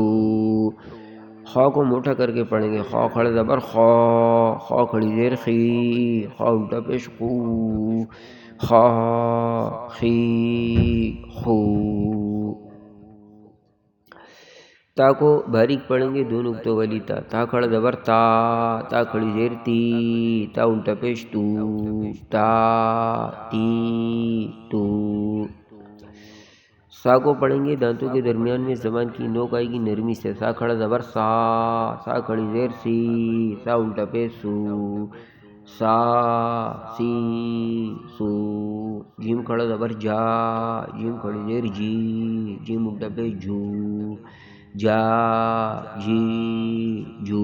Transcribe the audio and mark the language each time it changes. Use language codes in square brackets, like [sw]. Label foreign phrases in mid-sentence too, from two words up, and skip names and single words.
[ur] خا کو موٹا کر کے پڑھیں گے، خا کھڑا زبر خا، خا کھڑی زیر خی، خا الٹا پیش خو، خا خی خو۔ تا کو باریک پڑھیں گے، دو نقطوں والی تا، تا کھڑا زبر تا، تا کھڑی زیر تی، تا الٹا پیش تو، تا تی تو۔ سا کو پڑھیں گے، دانتوں کے درمیان میں زبان کی نوک آئے گی نرمی سے، سا کھڑا زبر سا، سا کھڑی زیر سی، سا الٹا پیش سو، سا سی سو۔ جیم کھڑا زبر جا، جیم کھڑی زیر جی، جیم الٹا پیش جو، جا جی جو۔